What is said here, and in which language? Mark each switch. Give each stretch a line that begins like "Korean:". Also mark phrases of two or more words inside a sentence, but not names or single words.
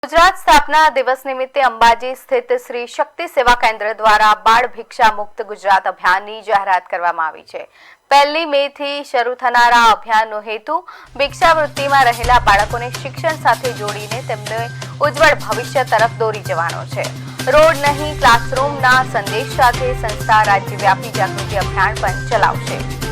Gujarati: ગુજરાત સ્થાપના દિવસ નિમિત્તે અંબાજી સ્થિત શ્રી શક્તિ સેવા કેન્દ્ર દ્વારા બાળ ભિક્ષા મુક્ત ગુજરાત અભિયાનની જાહેરાત કરવામાં આવી છે। 1 મે થી શરૂ થનારા અભિયાનનો હેતુ ભિક્ષાવૃત્તિમાં રહેલા બાળકોને શિક્ષણ સાથે જોડીને તેમને ઉજ્જવળ ભવિષ્ય તરફ દોરી જવાનો છે। રોડ નહીં ક્લાસરૂમના સંદેશ સાથે સંસ્થા રાજ્યવ્યાપી જાગૃતિ અભિયાન પણ ચલાવશે।